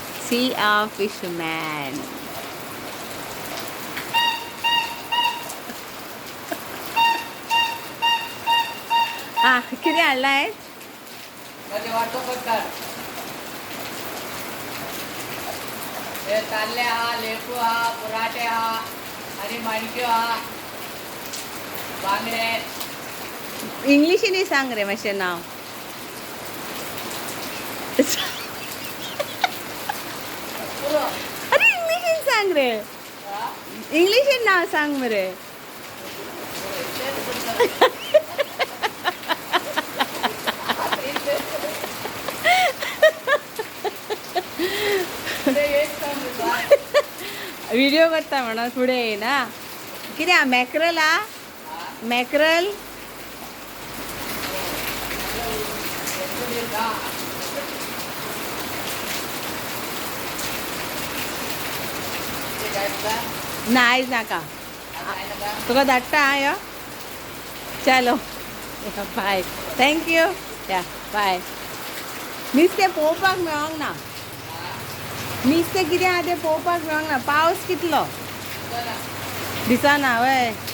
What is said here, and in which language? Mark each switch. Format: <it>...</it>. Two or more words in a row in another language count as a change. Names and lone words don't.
<en>see a fisherman.</en> <mr>किती आणलाय?</mr> <kok>ताल्ले हा, लेपू हा, पराठे हा आणि माणक्यो हा, बांगडे. इंग्लिशीने सांग रे मातशें नाव. अरे इंग्लिशीन सांग रे. इंग्लिशीन नाव सांग मरे. व्हिडिओ करता म्हणून पुढे येईना. किती हा मॅक्रल हा? मॅक्रल नाहीच नाका तुका धाडटा हा यो.</kok> <en>चलो bye. thank you.</en> <kok>या बाय. नुस्तें पळोवपाक मेळोंक ना. नुस्तें कितें आहा तें पळोवपाक मेळोंक ना. पावस कितलो दिसना वय.</kok>